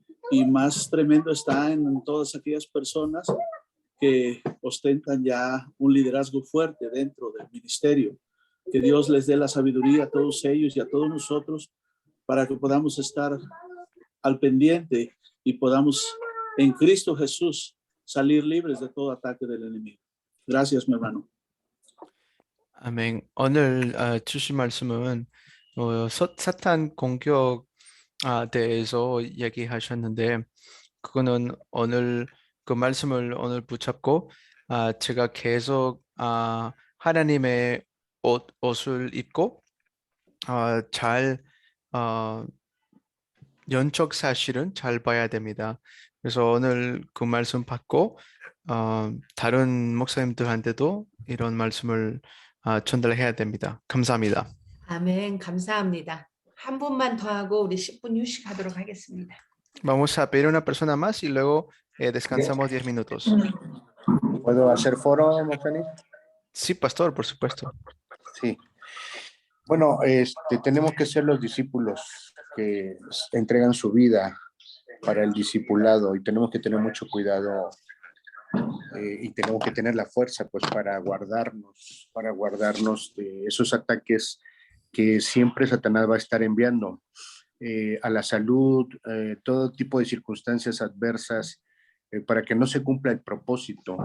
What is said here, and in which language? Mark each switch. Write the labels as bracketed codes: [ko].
[es] Y más tremendo está en todas aquellas personas que ostentan ya un liderazgo fuerte dentro del ministerio. Que Dios les dé la sabiduría a todos ellos y a todos nosotros para que podamos estar al pendiente y podamos en Cristo Jesús salir libres de todo ataque del enemigo. Gracias, mi hermano. [ko] 아멘. 오늘 주신 말씀은 사탄 공격 대해서 이야기하셨는데 그거는 오늘 그 말씀을 오늘 붙잡고 제가 계속 하나님의 옷을 입고 잘 영적 사실은 잘 봐야 됩니다. 그래서 오늘 그 말씀 받고 다른 목사님들한테도 이런 말씀을 전달해야 됩니다. 감사합니다. 아멘, 감사합니다. 한 분만 더 하고 우리 10분 휴식하도록 하겠습니다. [es] Vamos a pedir a una persona más y luego descansamos 10 minutos. ¿Puedo hacer foro, Mofani? Sí, pastor, por supuesto. Sí. Bueno, tenemos que ser los discípulos que entregan su vida para el discipulado y tenemos que tener mucho cuidado y tenemos que tener la fuerza pues para guardarnos de esos ataques que siempre Satanás va a estar enviando a la salud, todo tipo de circunstancias adversas para que no se cumpla el propósito.